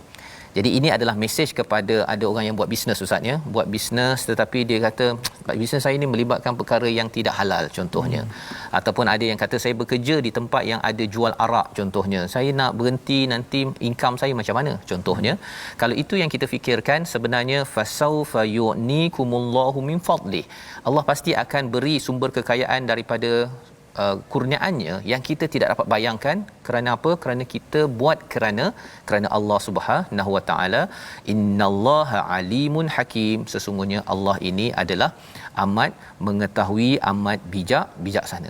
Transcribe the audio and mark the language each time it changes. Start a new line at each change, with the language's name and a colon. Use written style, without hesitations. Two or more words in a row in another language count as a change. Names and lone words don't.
Malay: Jadi ini adalah mesej kepada ada orang yang buat bisnes Ustaz ya, buat bisnes tetapi dia kata bisnes saya ni melibatkan perkara yang tidak halal contohnya. Ataupun ada yang kata saya bekerja di tempat yang ada jual arak contohnya, saya nak berhenti, nanti income saya macam mana contohnya. Kalau itu yang kita fikirkan, sebenarnya
Arabic: فسوف يغنيكم الله من فضله,
Malay: Allah pasti akan beri sumber kekayaan daripada kurniaannya yang kita tidak dapat bayangkan. Kerana apa? Kerana kita buat kerana Allah
Arabic: سبحانه وتعالى. إن الله عليم حكيم.
Malay: Sesungguhnya Allah ini adalah amat mengetahui, amat bijaksana.